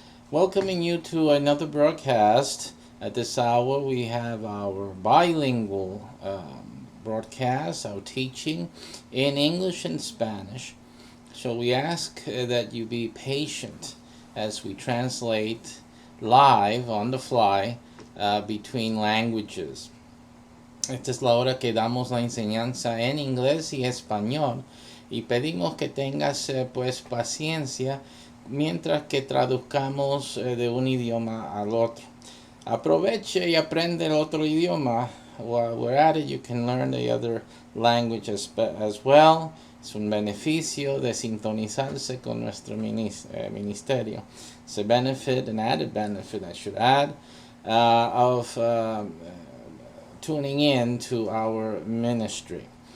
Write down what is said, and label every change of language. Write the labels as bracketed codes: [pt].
[en] Welcoming you to another broadcast. At this hour, we have our bilingual broadcast, our teaching in English and Spanish. So we ask that you be patient as we translate live on the fly between languages. [es] Esta es la hora que damos la enseñanza en inglés y español y pedimos que tengas pues paciencia mientras que traduzcamos de un idioma al otro. Aproveche y aprende el otro idioma. [en] While we're at it, you can learn the other language as well. [es] Es un beneficio de sintonizarse con nuestro ministerio. [en] It's a benefit, an added benefit I should add, of tuning in to our ministry.